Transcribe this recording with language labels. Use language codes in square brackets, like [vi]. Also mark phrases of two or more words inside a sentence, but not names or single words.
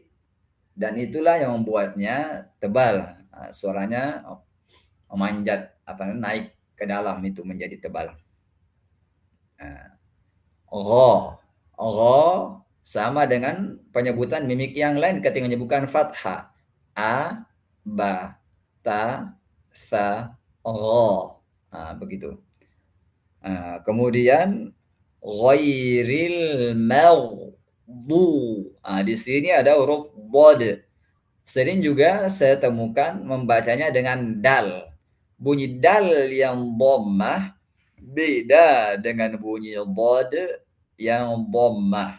[id] Dan itulah yang membuatnya tebal. Suaranya memanjat, naik ke dalam itu menjadi tebal. Gho. Gho sama dengan penyebutan mimik yang lain ketika menyebutkan fathah. A, ba, ta, sa, gho. Begitu. Kemudian [ar] غير المغضوب. [id] Di sini ada huruf bod. Sering juga saya temukan membacanya dengan dal. Bunyi dal yang dhammah beda dengan bunyi bod yang dhammah.